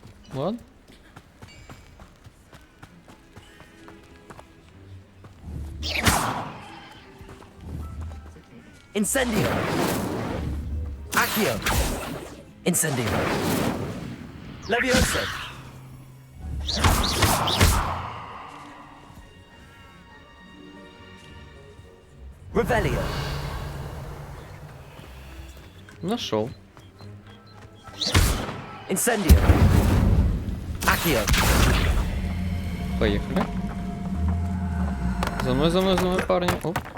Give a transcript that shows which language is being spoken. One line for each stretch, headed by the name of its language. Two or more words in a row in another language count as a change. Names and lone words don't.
Russian: Ладно.
Latin: Incendio. Accio. Incendio. Levioso. Revelio.
Russian: Нашел.
Latin: Incendio. Accio.
Russian: Поехали. За мной, парни. Оп.